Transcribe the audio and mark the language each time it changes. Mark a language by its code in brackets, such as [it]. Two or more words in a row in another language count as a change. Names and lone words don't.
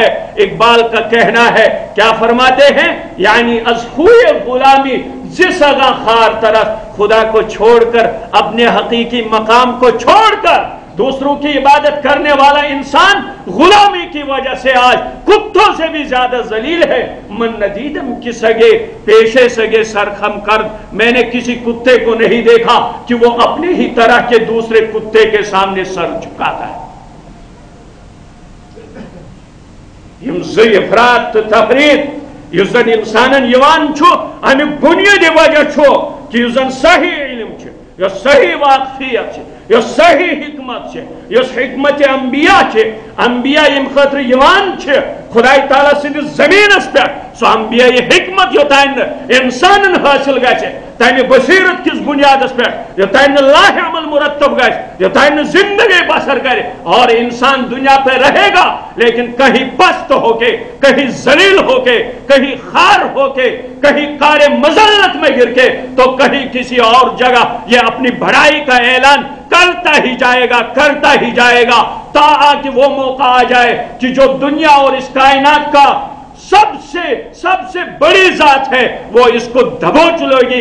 [hi] इकबाल का कहना है, क्या फरमाते हैं, यानी [fa] از خوی غلامی ز سگان خوار تر, [hi] खुदा को छोड़कर, अपने हकीकी मकाम को छोड़कर दूसरों की इबादत करने वाला इंसान गुलामी की वजह से आज कुत्तों से भी ज्यादा जलील है। [fa] من ندیدم که سگی پیش سگی سر خم کرد, मैंने किसी कुत्ते को नहीं देखा कि वो अपने ही तरह के दूसरे कुत्ते के सामने सर झुकाता है। [ks] इफरात तफरीत युस जन इंसानन यवान छु, अमिक बुनियादी वजह छु कि युस जन सही इल्म छु, यो सही वाकफियत छु, यो सही हिकमत छु, यो हिकमत अंबिया छु। अंबिया यम खतर यवान छु खुदाई ताला सिंदिस जमीनस पे, सो अंबिया ये हिकमत योतान इंसानन हासिल गछ तमे बसीरत किस बुनियादस पे, योतान लाह अमल मुरत्तब गछ, योतान जिंदगी बसर करे [hi] और इंसान दुनिया पे रहेगा लेकिन कहीं पस्त होके, कहीं जलील होके, कहीं खार होके, कहीं कारे मजल्लत में गिर के, तो कहीं किसी और जगह ये अपनी बड़ाई का ऐलान करता ही जाएगा, करता ही जाएगा, ताकि वो मौका आ जाए कि जो दुनिया और इस कायनात का सबसे बड़ी जात है वो इसको दबोच लेगी।